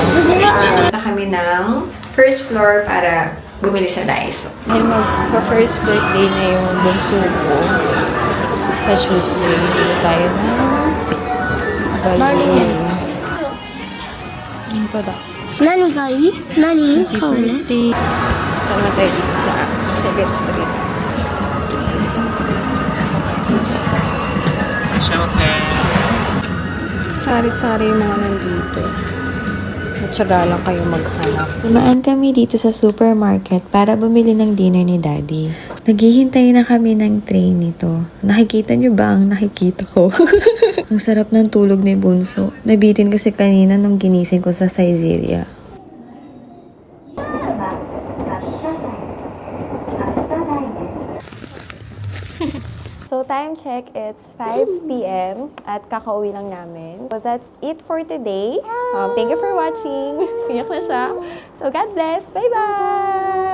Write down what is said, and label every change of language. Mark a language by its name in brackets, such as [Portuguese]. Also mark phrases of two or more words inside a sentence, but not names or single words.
[Filipino] Punta kami ng [English] first floor [Filipino] para bumili sa Daiso. Ay, magpa- [English] first birthday [Filipino] na yung bunso ko. Sa Tuesday. Tayo na. Birthday. Ito daw. [Japanese] 何がいい何 [English] Happy [Japanese] 買うの [English] birthday. [Filipino] Ito na tayo dito sa 7th Street. Sari-sari yung mga nandito. Matyaga lang kayo maghanap. Dumaan kami dito sa supermarket para bumili ng dinner ni Daddy. Naghihintay na kami ng train nito. Nakikita niyo ba ang nakikita ko? Ang sarap ng tulog ni Bunso. Nabitin kasi kanina nung ginising ko sa Saizeriya. [English] So, time check, it's 5 p.m. [Filipino] at kakauwi lang namin. [English] So, that's it for today. Thank you for watching. [Filipino] Iyak na siya. [English] So, God bless. Bye-bye!